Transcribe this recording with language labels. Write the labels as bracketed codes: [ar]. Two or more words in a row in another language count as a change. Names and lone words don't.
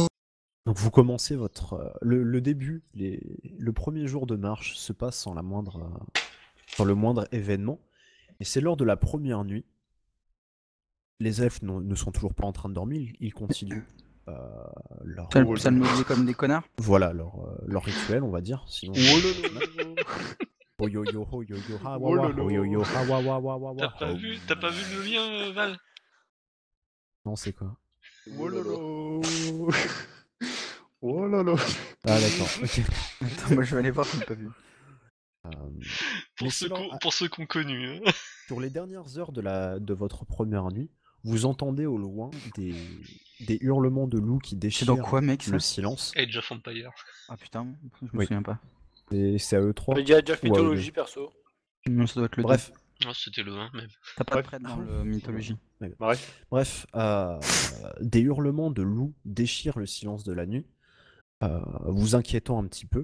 [fr] Donc vous commencez votre le début, le premier jour de marche se passe sans le moindre événement, et c'est lors de la première nuit. Les elfes ne sont toujours pas en train de dormir, ils continuent leur Ça me dit comme des connards. voilà leur rituel, on va dire. Sinon, Oh yo yo ho yo yo ha Oh wa wa lolo. ho yo yo ha wa wa wa wa T'as wa. pas vu le lien, Val? Non, c'est quoi? Oh lolo. Oh lolo. Ah d'accord, ok. Attends, moi je vais aller voir, j'ai pas vu. Mais sinon, Pour ceux qu'on connu. Hein. sur les dernières heures de votre première nuit, vous entendez au loin des hurlements de loups qui C'est déchirent dans quoi, mec, ça? le silence. Age of Empire. Ah putain, je me Oui. souviens pas. Et c'est à eux trois. J'ai déjà fait Ou à eux mythologie perso. Non, ça doit être le Bref, Oh, c'était le 1 même. T'as pas de Bref. prêtre dans le mythologie. Bref. des hurlements de loups déchirent le silence de la nuit, vous inquiétant un petit peu.